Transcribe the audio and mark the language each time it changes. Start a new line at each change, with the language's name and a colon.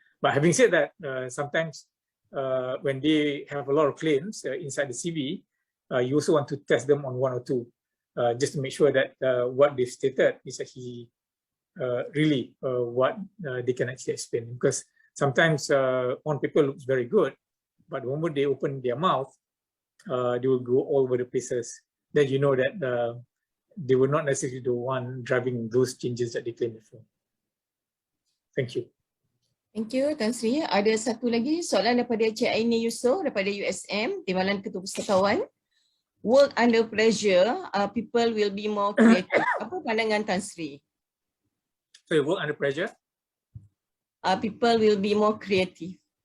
English: But having said that, sometimes when they have a lot of claims inside the CV, you also want to test them on one or two, just to make sure that what they've stated is actually really what they can actually explain. Because sometimes on paper looks very good, but the moment they open their mouth, they will go all over the places. Then you know that they were not necessarily the one driving those changes that they claimed before. Thank you. Thank you, Tan Sri.
Malay: Ada satu lagi soalan daripada Cik Aini Yusof daripada USM, Timbalan Ketua Pustakawan.
English: Work under pressure, people will be more creative.
Malay: Apa pandangan Tan Sri?
English: So you work under pressure? People will be more creative.